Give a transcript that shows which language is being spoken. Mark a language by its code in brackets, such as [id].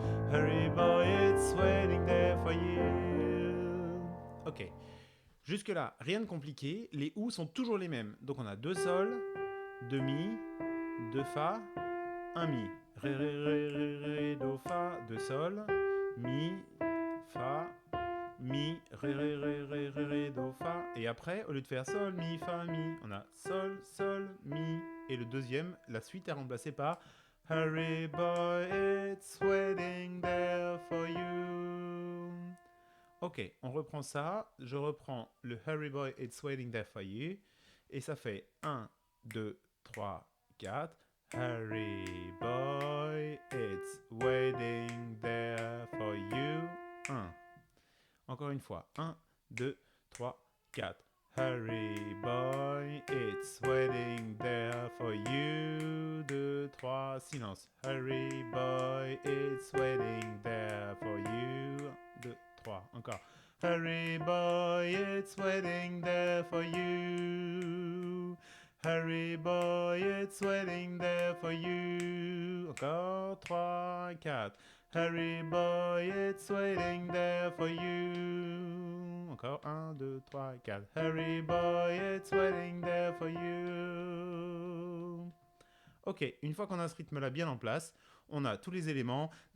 [en] Hurry boy, it's waiting there for you. Ok. [fr] Jusque-là, rien de compliqué. Les ou sont toujours les mêmes. Donc on a 2 sol, 2 mi, 2 fa, 1 mi. Ré, ré, ré, ré, ré, do, fa, 2 sol, mi, fa, mi, ré, ré, ré, ré, ré, ré, do, fa. Et après, au lieu de faire sol, mi, fa, mi, on a sol, sol, mi. Et le deuxième, la suite est remplacée par [en] Hurry boy, it's waiting there for you. [fr] Ok, on reprend ça. Je reprends le [en] Hurry boy, it's waiting there for you. [fr] Et ça fait 1, 2, 3, 4. [en] Hurry boy, it's waiting there for you. 1. [fr] Encore une fois. [en] 1, 2, 3, 4. Hurry boy, it's waiting there for you. 2, 3, silence. Hurry boy, it's waiting there for you. 2, 3, encore. Hurry boy, it's waiting there for you. Hurry boy, it's waiting there for you. Encore 3, 4. Hurry boy, it's waiting there for you. Encore 1, 2, 3, 4. Hurry boy, it's waiting there for you. [fr] Ok, une fois qu'on a ce rythme-là bien en place, on a tous les éléments.